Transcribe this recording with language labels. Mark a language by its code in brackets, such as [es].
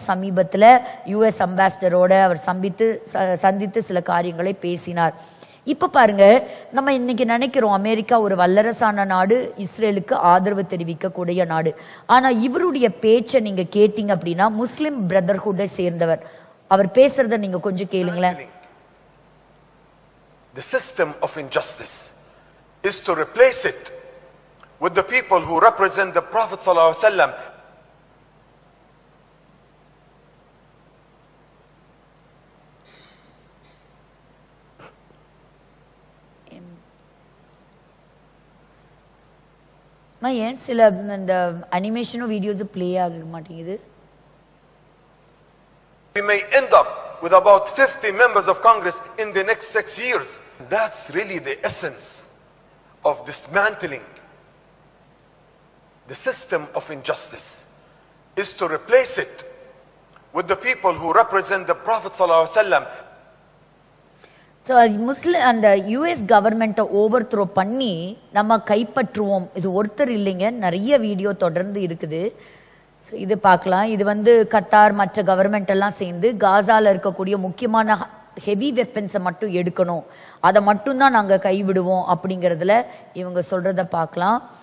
[ta] சமீபத்தில் யுஎஸ் அம்பாசிடரோட அவர் சந்தித்து சில காரியங்களை பேசினார். இப்ப பாருங்க, நம்ம இன்னைக்கு நினைக்கிறோம் அமெரிக்கா ஒரு வல்லரசான நாடு, இஸ்ரேலுக்கு ஆதரவு தெரிவிக்கக்கூடிய நாடு. ஆனா இவருடைய பேச்சை நீங்க கேட்டீங்க அப்படின்னா முஸ்லிம் பிரதர்ஹுட்டை சேர்ந்தவர். அவர் பேசுறத நீங்க கொஞ்சம் கேளுங்களேன். [en] The system of injustice is to replace it with the people who represent the Prophet sallallahu alaihi wasallam. [ta] ஏன் சில இந்த அனிமேஷனும் வீடியோஸ் ப்ளே ஆக மாட்டேங்குது? [en] We may end up with about 50 members of Congress in the next 6 years. That's really the essence of dismantling the system of injustice, is to replace it with the people who represent the Prophet sallallahu alaihi wasallam. [ta] So முஸ்லிம் அந்த US கவர்மெண்ட்டை over throw பண்ணி நம்ம கைப்பற்றுவோம். இது ஒருத்தர் இல்லைங்க, நிறைய video தொடர்ந்து இருக்குது. ஸோ இது பார்க்கலாம். இது கத்தார் மற்ற கவர்மெண்ட் எல்லாம் சேர்ந்து காசால இருக்கக்கூடிய முக்கியமான ஹெவி வெப்பன்ஸை மட்டும் எடுக்கணும், அதை மட்டும்தான் நாங்கள் கைவிடுவோம் அப்படிங்கிறதுல இவங்க சொல்றத பார்க்கலாம்.